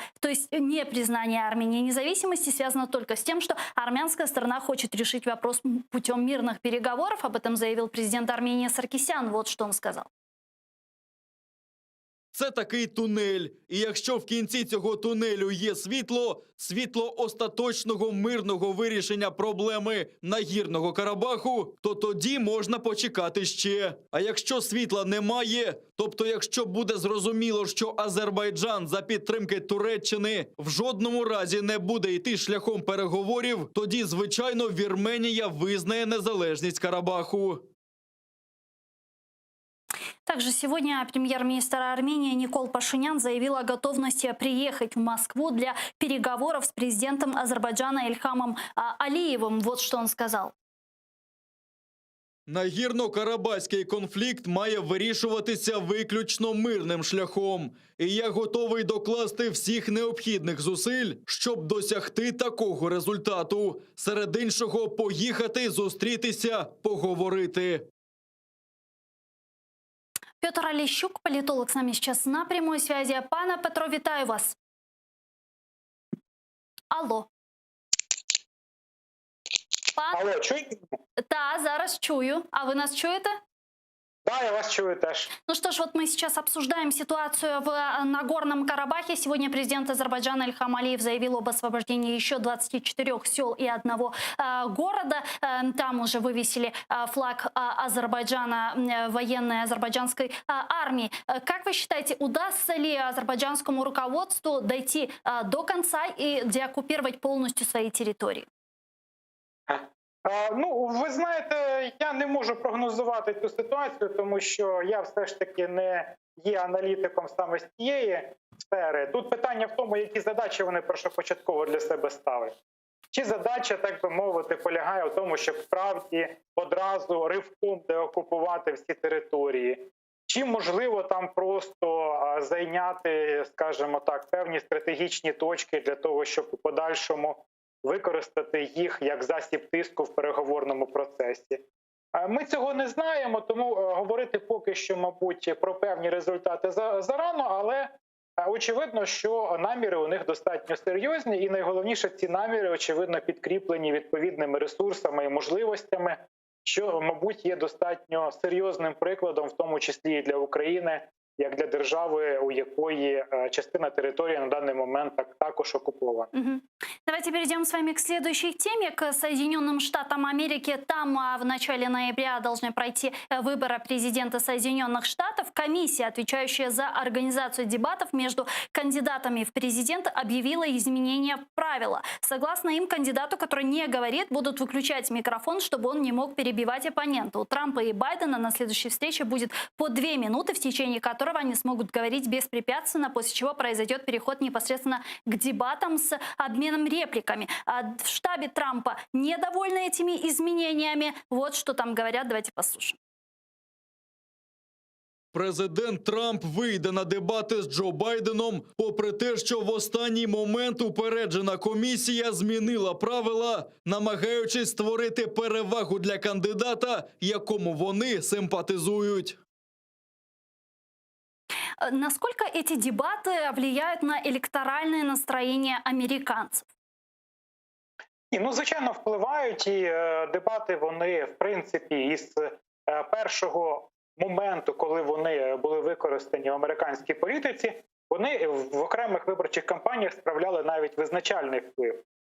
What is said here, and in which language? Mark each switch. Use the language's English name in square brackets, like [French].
[Russian] То есть непризнание Армении независимости связано только с тем, что армянская сторона хочет решить вопрос путем мирных переговоров. Об этом заявил президент Армении Саркисян. Вот что он сказал. [Ukrainian] Це такий тунель. І якщо в кінці цього тунелю є світло, світло остаточного мирного вирішення проблеми Нагірного Карабаху, то тоді можна почекати ще. А якщо світла немає, тобто якщо буде зрозуміло, що Азербайджан за підтримки Туреччини в жодному разі не буде йти шляхом переговорів, тоді, звичайно, Вірменія визнає незалежність Карабаху. [Russian] Также сегодня премьер-министр Армении Никол Пашинян заявил о готовности приехать в Москву для переговоров с президентом Азербайджана Ильхамом Алиевым. Вот что он сказал. [Ukrainian] Нагірно-карабахський конфлікт має вирішуватися виключно мирним шляхом. І я готовий докласти всіх необхідних зусиль, щоб досягти такого результату. Серед іншого, поїхати, зустрітися, поговорити. [Russian] Петр Олещук, политолог, с нами сейчас на прямой связи. [Ukrainian] Пане Петро, вітаю вас. Алло. Алло, чуєте? Та, зараз чую. А ви нас чуєте? Да, я вас чую теж. [Russian] Ну что ж, вот мы сейчас обсуждаем ситуацию в Нагорном Карабахе. Сегодня президент Азербайджана Ильхам Алиев заявил об освобождении еще 24 сел и одного города. Там уже вывесили флаг Азербайджана, военной азербайджанской армии. Как вы считаете, удастся ли азербайджанскому руководству дойти до конца и деоккупировать полностью свои территории? [Ukrainian] Ну, ви знаєте, я не можу прогнозувати цю ситуацію, тому що я все ж таки не є аналітиком саме з цієї сфери. Тут питання в тому, які задачі вони першопочатково для себе ставлять. Чи задача, так би мовити, полягає в тому, щоб справді одразу ривком деокупувати всі території? Чи можливо там просто зайняти, скажімо так, певні стратегічні точки для того, щоб у подальшому використати їх як засіб тиску в переговорному процесі? Ми цього не знаємо, тому говорити поки що, мабуть, про певні результати зарано, але очевидно, що наміри у них достатньо серйозні, і найголовніше, ці наміри, очевидно, підкріплені відповідними ресурсами і можливостями, що, мабуть, є достатньо серйозним прикладом, в тому числі і для України, як для держави, у якої частина території на даний момент також окупована. [Russian] Давайте перейдем с вами к следующей теме, к Соединенным Штатам Америки. Там в начале ноября должны пройти выборы президента Соединенных Штатов. Комиссия, отвечающая за организацию дебатов между кандидатами в президенты, объявила изменение правила. Согласно им, кандидату, который не говорит, будут выключать микрофон, чтобы он не мог перебивать оппонента. У Трампа и Байдена на следующей встрече будет по 2 минуты, в течение которого они смогут говорить беспрепятственно, после чего произойдет переход непосредственно к дебатам с обменом репликами. В штабе Трампа недовольны этими изменениями. Вот что там говорят, давайте послушаем. [Ukrainian] Президент Трамп вийде на дебати з Джо Байденом, попри те, що в останній момент упереджена комісія змінила правила, намагаючись створити перевагу для кандидата, якому вони симпатизують. [Russian] Насколько эти дебаты влияют на электоральное настроение американцев? [Ukrainian] Ну, звичайно, впливають, і дебати, вони, в принципі, із першого моменту, коли вони були використані в американській політиці, вони в окремих виборчих кампаніях справляли навіть визначальний вплив.